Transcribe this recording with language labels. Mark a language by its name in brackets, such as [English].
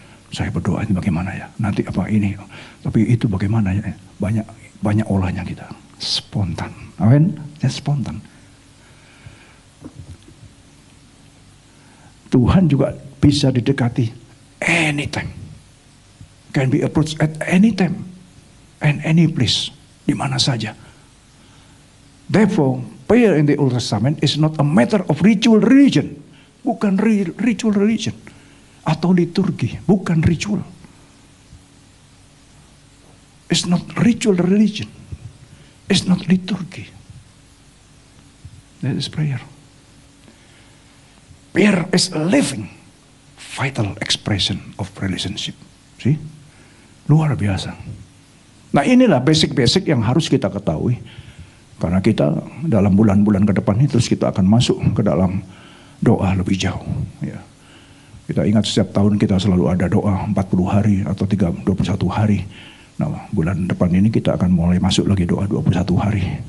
[Indonesian] Saya berdoa ini bagaimana ya. Nanti apa ini. Tapi itu bagaimana ya. Banyak olahnya kita. Spontan. Amin. Ya spontan. Tuhan juga bisa didekati anytime. [English] Can be approached at any time. And any place. [Indonesian] Di mana saja. [English] Therefore, prayer in the Old Testament is not a matter of ritual religion. [Indonesian] Bukan ritual religion. Atau liturgi. Bukan ritual. [English] It's not ritual religion. It's not liturgy. That is prayer. Prayer is a living, vital expression of relationship. See? [Indonesian] Luar biasa. Nah inilah basic-basic yang harus kita ketahui. Karena kita dalam bulan-bulan ke depan ini terus kita akan masuk ke dalam doa lebih jauh. Ya. Kita ingat setiap tahun kita selalu ada doa 40 hari atau 21 hari. Nah bulan depan ini kita akan mulai masuk lagi doa 21 hari.